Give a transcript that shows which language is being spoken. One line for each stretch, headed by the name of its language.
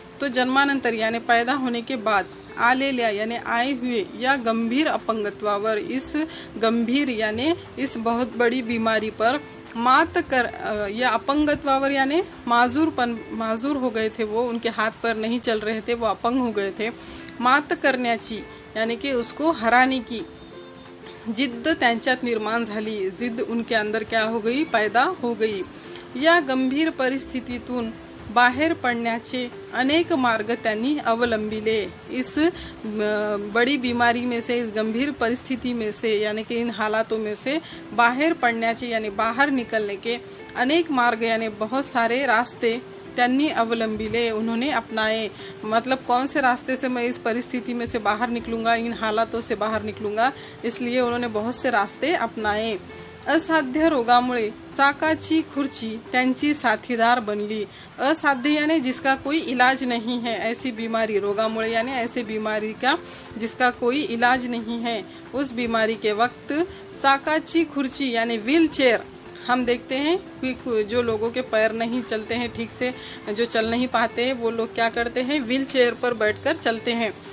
Hindi: तो जन्मानंतर यानी पैदा होने के बाद, आलेल्या यानी आए हुए, या गंभीर अपंगत्वावर, इस गंभीर यानी इस बहुत बड़ी बीमारी पर मात कर, या अपंगत्वावर यानी माजूर हो गए थे वो, उनके हाथ पर नहीं चल रहे थे, वो अपंग हो गए थे। मात करण्याची यानी कि उसको हराने की
Marathi: जिद्द त्यांच्यात निर्माण झाली,
Hindi: जिद्द उनके अंदर क्या हो गई, पैदा हो गई।
Marathi: या गंभीर परिस्थितीतून बाहेर पडण्याचे अनेक मार्ग त्यांनी अवलंबिले।
Hindi: इस बड़ी बीमारी में से, इस गंभीर परिस्थिति में से, यानी कि इन हालातों में से बाहर पडण्याचे यानी बाहर निकलने के अनेक मार्ग यानी बहुत सारे रास्ते
Marathi: त्यांनी अवलंबिले,
Hindi: उन्होंने अपनाए। मतलब कौन से रास्ते से मैं इस परिस्थिति में से बाहर निकलूंगा, इन हालातों से बाहर निकलूंगा, इसलिए उन्होंने बहुत से रास्ते अपनाए।
Marathi: असाध्य रोगामुळे चाकाची खुर्ची त्यांची साथीदार बनली।
Hindi: असाध्य यानी जिसका कोई इलाज नहीं है, ऐसी बीमारी, रोगामुळे यानी ऐसे बीमारी का जिसका कोई इलाज नहीं है, उस बीमारी के वक्त चाकाची खुर्ची यानी व्हील चेयर, हम देखते हैं कि जो लोगों के पैर नहीं चलते हैं ठीक से, जो चल नहीं पाते हैं, वो लोग क्या करते हैं, व्हील चेयर पर बैठकर चलते हैं।